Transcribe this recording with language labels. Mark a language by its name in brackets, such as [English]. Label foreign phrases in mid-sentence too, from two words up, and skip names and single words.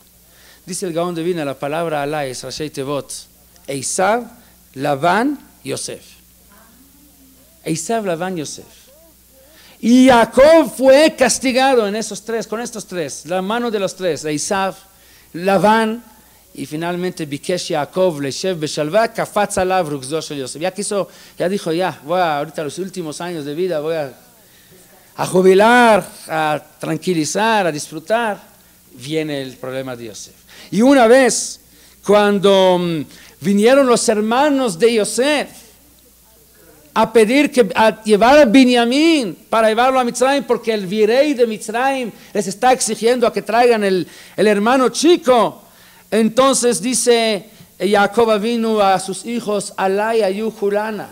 [Spanish] Dice el Gaón de Vilna, la palabra Alay es [Hebrew] ראשי תיבות, [Spanish] Esav, Labán, Yosef. Esav, Labán, Yosef. Y Jacob fue castigado en esos tres, con estos tres, la mano de los tres, Esav, Labán, y finalmente [Hebrew] ביקש יעקב לישב בשלווה קפץ עליו רוגזו של יוסף. [Spanish] Ya dijo, ahorita los últimos años de vida voy a jubilar, a tranquilizar, a disfrutar. Viene el problema de Yosef. Y una vez, cuando vinieron los hermanos de Yosef a pedir a llevar a Binyamin para llevarlo a Mitzrayim, porque el virrey de Mitzrayim les está exigiendo a que traigan el hermano chico, entonces dice Jacob vino a sus hijos, [Hebrew] עלי היו כולנה.